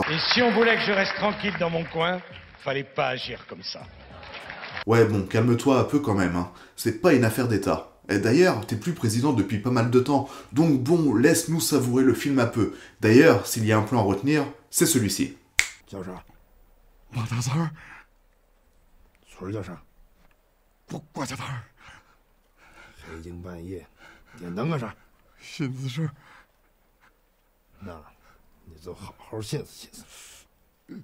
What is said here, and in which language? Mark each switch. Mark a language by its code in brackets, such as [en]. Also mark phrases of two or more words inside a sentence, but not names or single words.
[fr] Et si on voulait que je reste tranquille dans mon coin, fallait pas agir comme ça. Ouais, bon, calme-toi un peu quand même, hein. C'est pas une affaire d'État. Et d'ailleurs, t'es plus président depuis pas mal de temps, donc bon, laisse-nous savourer le film un peu. D'ailleurs, s'il y a un plan à retenir, c'est celui-ci. [zh] 叫啥？马大三儿，村儿叫啥？郭家摊儿，黑更半夜点灯干啥？寻思事儿，那，你就好好寻思寻思。